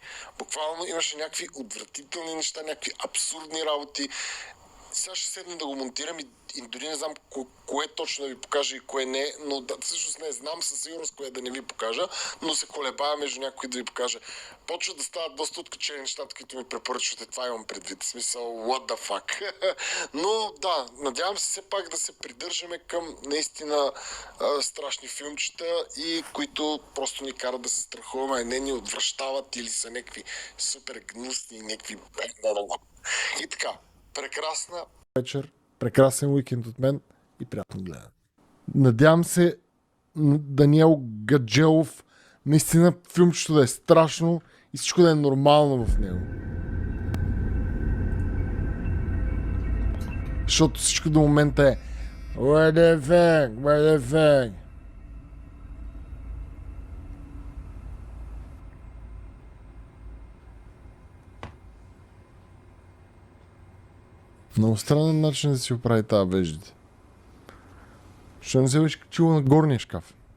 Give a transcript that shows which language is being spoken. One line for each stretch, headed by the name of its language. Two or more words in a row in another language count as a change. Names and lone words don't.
Bulgarian: Буквално имаше някакви отвратителни неща, някакви абсурдни работи. Сега ще седна да го монтирам и дори не знам кое точно да ви покажа и кое не, но всъщност не знам със сигурност кое да не ви покажа, но се колебая между някои да ви покажа. Почва да стават доста откачени нещата, които ми препоръчвате, това имам предвид. В смисъл,
English: what the fuck.
Bulgarian: Но да, надявам се все пак да се придържаме към наистина страшни филмчета и които просто ни карат да се страхуваме, не ни отвръщават или са някакви супер гнусни, някакви... И така. Прекрасна вечер, прекрасен уикенд от мен и приятно гледане. Надявам се Даниел Гаджелов наистина филмчето да е страшно и всичко да е нормално в него. Защото всичко до момента е
English: Where the fuck?
Bulgarian: Много странен начин да си оправи тази веждите. Защо не се беше качила на горния шкаф?